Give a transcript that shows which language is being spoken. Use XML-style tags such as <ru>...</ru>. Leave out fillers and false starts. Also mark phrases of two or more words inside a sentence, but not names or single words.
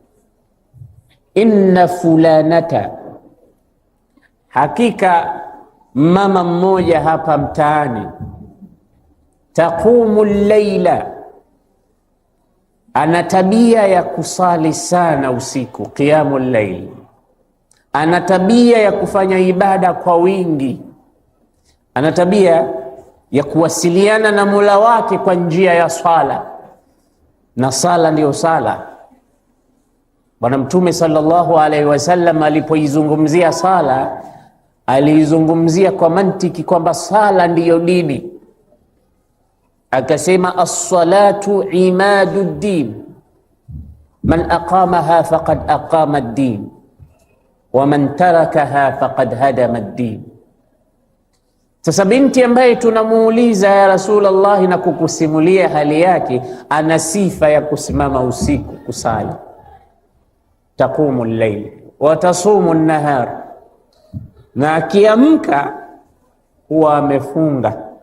<ar>إن فلانة,</ar> <sw>hakika mama mmoja hapa mtaani,</sw> <ar>تقوم الليل,</ar> <sw>ana tabia ya kusali sana usiku,</sw> <ar>قيام الليل,</ar> <sw>ana tabia ya kufanya ibada kwa wingi, ana tabia ya kuwasiliana na Mola wake kwa njia ya swala, na sala ndiyo sala. Bwana Mtume</sw> <ar>صلى الله عليه وسلم</ar> <sw>alipoizungumzia sala, aliizungumzia kwa mantiki kwamba sala ndiyo dini. Akasema,</sw> <ar>الصلاة عماد الدين من أقامها فقد أقام الدين ومن تركها فقد هدم الدين.</ar> <sw>Sasa binti ambaye tunamuuliza</sw> <ar>يا رسول الله</ar> <sw>na kukusimulia hali yake, ana sifa ya kusimama usiku kusali,</sw> <ar>تقوم الليل وتصوم النهار,</ar> <sw>na akiamka huwa amefunga.</sw>